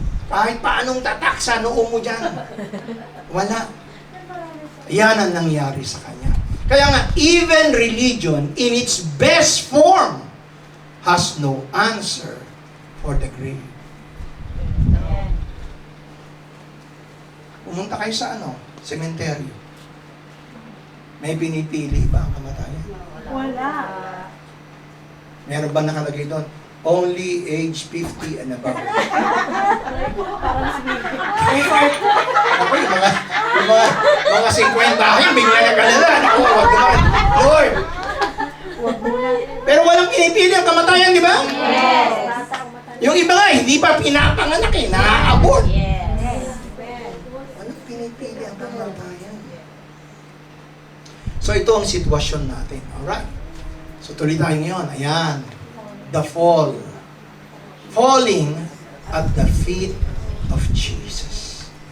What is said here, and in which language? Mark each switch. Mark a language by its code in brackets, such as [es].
[tl] Kahit paanong tatak sa noo mo dyan. Wala. Yan ang nangyari sa kanya. Kaya nga, [en] even religion in its best form has no answer for the grave. [tl] Pumunta kayo sa sementeryo. May pinipili ba ang kamatayan? Wala. Meron ba nakalagay doon? [en] Only age 50 and above. [tl] Ako, yung mga 50 tayo, bigla na kalala. Ako, wag naman. Lord! Pero walang pinipili ang kamatayan, di ba? [en] Yes. [tl] Yung iba nga, hindi pa pinapanganak naaabot. [en] Yes. [tl] Walang pinipili ang kamatayan. So ito ang sitwasyon natin. Alright? So tuloy tayo ngayon. Ayan. [en] The fall. Falling at the feet of Jesus.